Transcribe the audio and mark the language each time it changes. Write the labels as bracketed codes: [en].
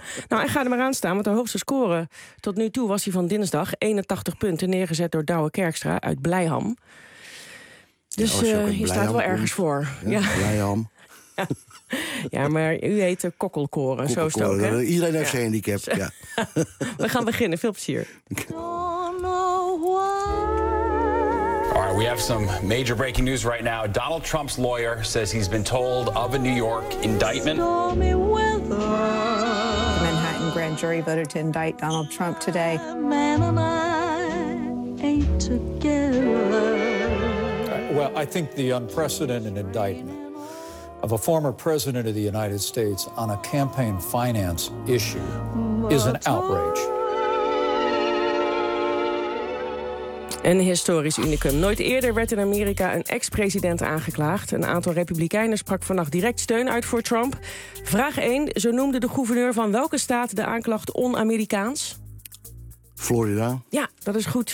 [nl] Nou, en ga er maar aan staan, want de hoogste score tot nu toe was hij van dinsdag. 81 punten neergezet door Douwe Kerkstra uit Blijham. Dus ja, je staat wel ergens voor. Ja, ja. Blijham. Ja, maar u heet Kokkelkoren, zo is het ook, hè? Iedereen heeft geen handicap, ja. We gaan beginnen, veel plezier. [en] All right, we have some major breaking news right now. Donald Trump's lawyer says he's been told of a New York indictment. Stormy weather. The Manhattan grand jury voted to indict Donald Trump today. Man and I ain't together. Well, I think the unprecedented indictment of a former president of the United States on a campaign finance issue is an outrage. [nl] Een historisch unicum. Nooit eerder werd in Amerika een ex-president aangeklaagd. Een aantal republikeinen sprak vannacht direct steun uit voor Trump. Vraag 1. Zo noemde de gouverneur van welke staat de aanklacht on-Amerikaans? Florida. Ja, dat is goed.